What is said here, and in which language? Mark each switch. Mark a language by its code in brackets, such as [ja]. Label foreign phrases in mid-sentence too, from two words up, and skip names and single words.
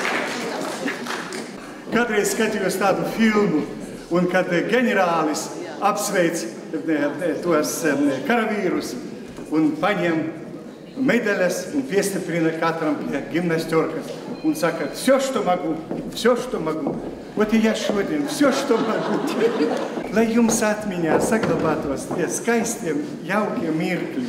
[lv] Kādreiz skatījos tādu filmu, un kad ģenerālis apsveic tos karavīrus un paņem medaļas un piestiprina katram pie gimnasтерkas un saka, [ru] все, что могу. Вот и я šodien, все, что могу. [lv] Lai jums atmiņā saglabātos tie skaistiem, jaukiem mirkļi.